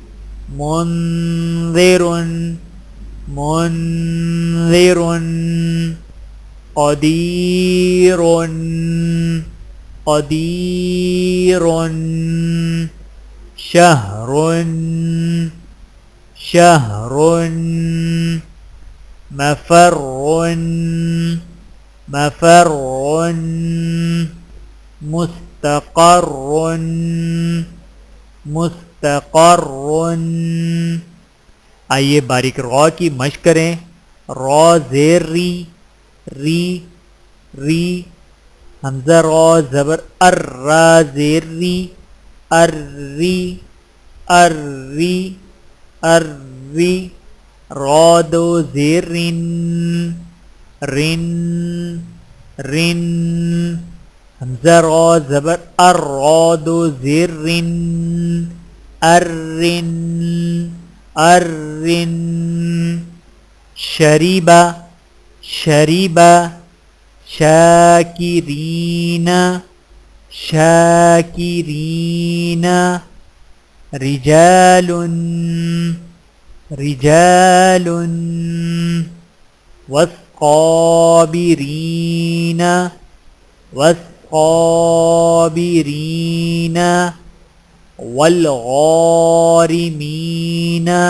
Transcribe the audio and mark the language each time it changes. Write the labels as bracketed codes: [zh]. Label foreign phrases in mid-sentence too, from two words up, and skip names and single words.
[ar] منذر منذر قدير قدير شهر شهر مفر مفر مستقر مستقر. [ur] آئیے باریک را کی مشق کریں. را زیر ری ری ری حمزہ را زبر ار را زیر ری ار ری ار ری ار ری را دو زیر رن رن رن حمزہ را زبر ار را دو زیر رن ار رن ار رن [ar] شریبہ شریبہ شاکرین شاکرین رجال رجال والصابرین والصابرین والغارمین